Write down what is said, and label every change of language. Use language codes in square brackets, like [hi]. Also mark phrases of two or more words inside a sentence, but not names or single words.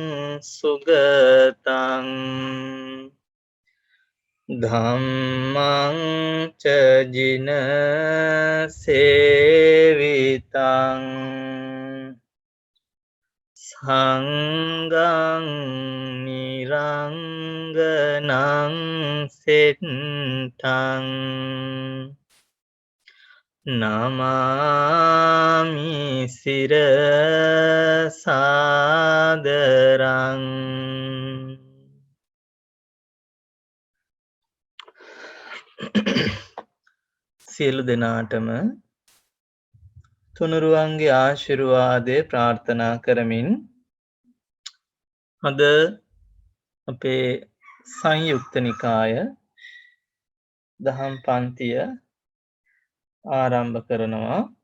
[pi] සුගතං ධම්මං ච ජින සේවිතං සංඝං නිරංගනං සෙට්ඨං නමාමි සිරසාදරං. [si] සියලු දෙනාටම තුනුරුවන්ගේ ආශිර්වාදය ප්‍රාර්ථනා කරමින් අද අපේ සංයුක්ත නිකාය දහම් පන්තිය ආරම්භ කරනවා.